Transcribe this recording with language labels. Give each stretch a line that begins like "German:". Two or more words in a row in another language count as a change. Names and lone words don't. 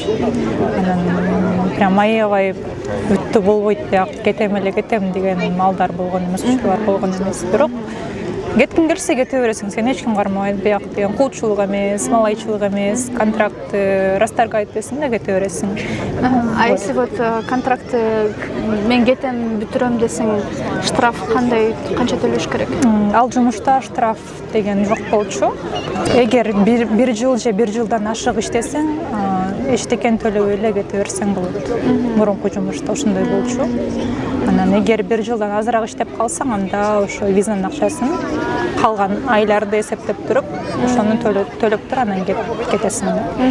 Kyrgyz: Анан прям аябай бүттү болбойт, бияк кетем деген маалдар болгон эмес, учурлар болгон эмес. Бирок кеткиң келсе кете бересиң, сен эч ким кармабайт. Бияк деген кулчулук эмес, малайчылык эмес, контрактты расторгать этесиң да кете бересиң.
Russian: А если вот
Kyrgyz: контрактты мен кетем, бүтүрөм десең, штраф канча төлөш керек? Ал жумушта штраф деген жок болчу. Эгер бир жыл же бир жылдан ашык иштесең, эчтекен төлөбөй эле кете берсең болот. Мурунку жумушта ошондой болчу. Анан эгер бир жылдан азыраак иштеп калсаң, анда ошо визанын акчасын калган айларды эсептеп туруп, ошону төлөп туруп анан кетесиң.